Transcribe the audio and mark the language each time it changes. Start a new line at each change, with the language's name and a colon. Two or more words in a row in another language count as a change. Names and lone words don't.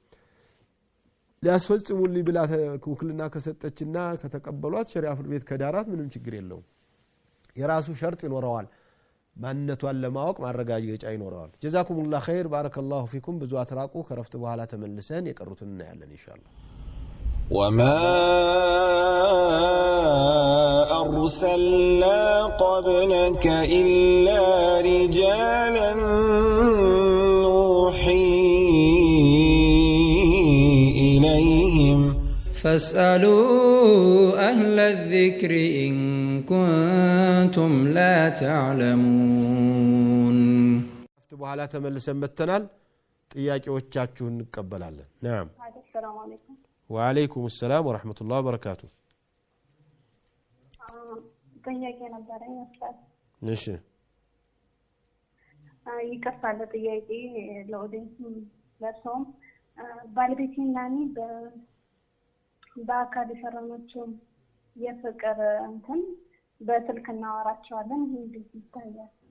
Amharic: ሊያስፈጽሙልኝ ብላ ውክልና ከሰጠችና ከተቀበሏት ሸሪዓ ፍርድ ቤት ከዳራት ምንም ችግር የለውም። የራሱ ሸርጥ ይኖረዋል። ማንነቷን ለማወቅ ማረጋገጫ ይኖረዋል።
Arabic: جزاكم الله خير بارك الله فيكم።
Amharic: ብዙ አትራቁ። ከረፍት በኋላ ተመልሰን የቀሩትን እናያለን ኢንሻአላህ።
Arabic: وما أرسلنا قبلك إلا رجالا نوحي إليهم فاسألوا أهل الذكر إن كنتم لا تعلمون.
Amharic: በኋላ ተመልሰን መተናል። ጥያቄዎቻችሁን እንቀበላለን። نعم.
Arabic: السلام عليكم. وعليكم السلام ورحمة الله وبركاته.
Amharic: ጥያቄ ነበረኝ ኡስታዝ። እሺ ይከፋል ጥያቄ ለኦዲየንስ ለሰውም ባለቤቴና እኔ በአካል የሰራናቸው የፍቅር እንትን በስልክ እናወራቸዋለን። ይሄ እንዴት ይታያል?